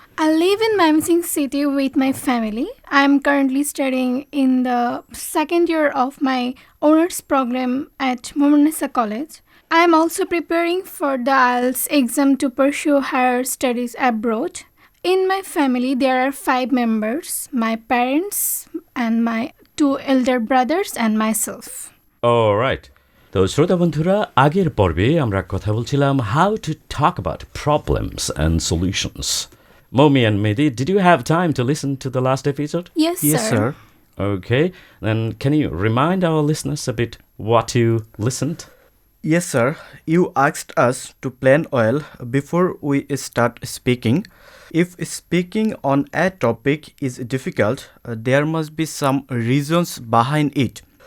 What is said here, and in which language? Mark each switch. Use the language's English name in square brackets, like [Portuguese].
[English] I live in Mymensingh city with my family. I'm currently studying in the second year of my honors program at Momanessa College. I'm also preparing for the IELTS exam to pursue higher studies abroad. In my family, there are 5 members, my parents and my 2 elder brothers and myself. All right. [Bangla] তো শ্রোতা বন্ধুরা, আগের পর্বে আমরা কথা বলছিলাম [English] how to talk about problems and solutions. Momi and Mehdi, did you have time to listen to the last episode? Yes, Yes, sir. Okay. Then can you remind our listeners a bit what you listened? Yes, sir. You asked us to plan well before we start speaking. If speaking on a topic is difficult, there must be some reasons behind it.